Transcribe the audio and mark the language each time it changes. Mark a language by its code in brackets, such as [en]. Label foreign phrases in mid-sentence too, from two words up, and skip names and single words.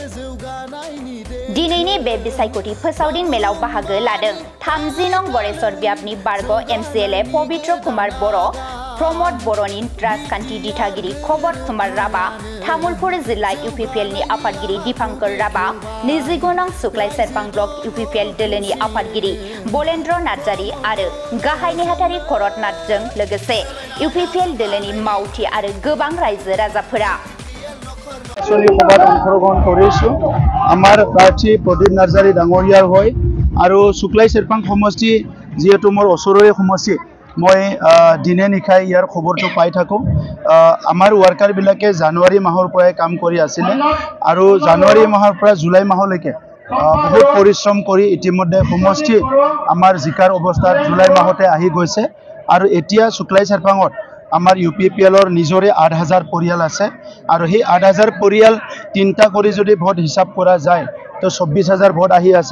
[brx] दिनैनि बे बिसायख'थि फोसावदिं मेलाव बाहागो लादों 30 नं गरेश्वर बियाबनि बारग' एमसिएलए पबित्र कुमार बर', प्रमद बर'नि राजखान्थि दिथागिरि खबद कुमार राभा, तामुलपुर जिल्ला इउपिपिएलनि आफादगिरि दीपांकर राभा, 29 नं सुक्लाय सेरफां ब्लक इउपिपिएल दोलोनि आफादगिरि बलेन्द्र नार्जारि आरो गाहाय नेहाथारि खरद नाथजों लोगोसे इउपिपिएल दोलोनि मावथि आरो गोबां रायजो राजाफोरा [as] সভাত অংশগ্ৰহণ কৰিছো। আমাৰ প্ৰাৰ্থী প্ৰদীপ নাৰ্জাৰী ডাঙৰীয়াৰ হৈ আৰু শুক্লাই চেৰপাং সমষ্টি যিহেতু মোৰ ওচৰৰে সমষ্টি মই দিনে নিশাই ইয়াৰ খবৰটো পাই থাকোঁ। আমাৰ ৱাৰ্কাৰবিলাকে জানুৱাৰী মাহৰ পৰাই কাম কৰি আছিলে আৰু জানুৱাৰী মাহৰ পৰা জুলাই মাহলৈকে বহুত পৰিশ্ৰম কৰি ইতিমধ্যে সমষ্টি আমাৰ জিকাৰ অৱস্থাত জুলাই মাহতে আহি গৈছে আৰু এতিয়া শুক্লাই চেৰপাঙত আমাৰ ইউপিপিএলৰ নিজৰে 8000 পৰিয়াল আছে আৰু সেই 8000 পৰিয়াল তিনিটা কৰি যদি ভোট হিচাপ কৰা যায় তো 24000 ভোট আহি আছে।